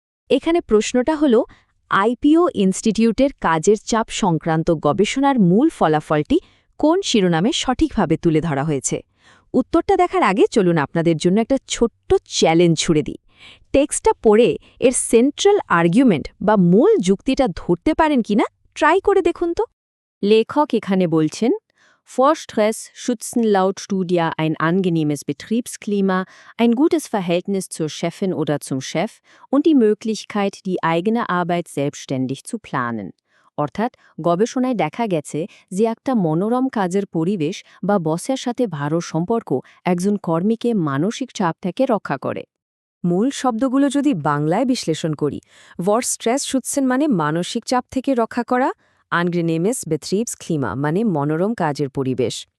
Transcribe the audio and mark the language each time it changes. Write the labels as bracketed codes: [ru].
[bn] এখানে প্রশ্নটা হলো, আইপিও ইনস্টিটিউটের কাজের চাপ সংক্রান্ত গবেষণার মূল ফলাফলটি কোন শিরোনামে সঠিকভাবে তুলে ধরা হয়েছে। উত্তরটা দেখার আগে চলুন আপনাদের জন্য একটা ছোট্ট চ্যালেঞ্জ ছুড়ে দিই। টেক্সটটা পড়ে এর সেন্ট্রাল আর্গুমেন্ট বা মূল যুক্তিটা ধরতে পারেন কিনা ট্রাই করে দেখুন তো। লেখক এখানে বলছেন, [de] Vor Stress schützen laut Studie ein angenehmes Betriebsklima, ein gutes Verhältnis zur Chefin oder zum Chef und die Möglichkeit, die eigene Arbeit selbstständig zu planen. [bn] অর্থাৎ গবেষণায় দেখা গেছে যে একটা মনোরম কাজের পরিবেশ বা বসের সাথে ভালো সম্পর্ক একজন কর্মীকে মানসিক চাপ থেকে রক্ষা করে। মূল শব্দগুলো যদি বাংলায় বিশ্লেষণ করি, [de] Vor Stress schützen [bn] মানে মানসিক চাপ থেকে রক্ষা করা, [de] angenehmes Betriebsklima [bn] মানে মনোরম কাজের পরিবেশ।